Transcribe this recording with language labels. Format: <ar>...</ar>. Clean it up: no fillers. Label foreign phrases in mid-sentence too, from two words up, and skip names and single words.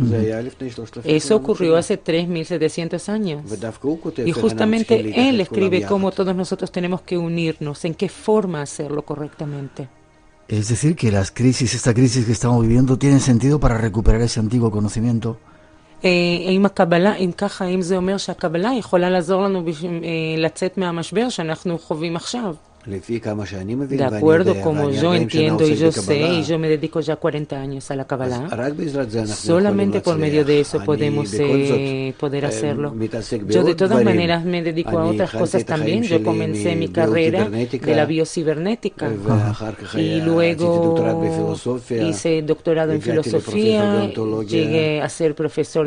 <es>Eso ocurrió hace 3.700 años. Y justamente él escribe cómo todos nosotros tenemos que unirnos, en qué forma hacerlo correctamente. Es decir, que esta crisis que estamos viviendo, tiene sentido para recuperar ese antiguo conocimiento.</es> <he>אם הקבלה, אם ככה, אם זה אומר שהקבלה יכולה לעזור לנו לצאת מהמשבר שאנחנו חווים עכשיו.</he> <es>De acuerdo como yo entiendo y yo sé, y yo me dedico ya 40 años a la Kabbalah, solamente por medio de eso podemos poder hacerlo. Yo de todas maneras me dedico a otras cosas también. Yo comencé mi carrera de la biocibernética y luego hice doctorado en filosofía, llegué a ser profesor</es>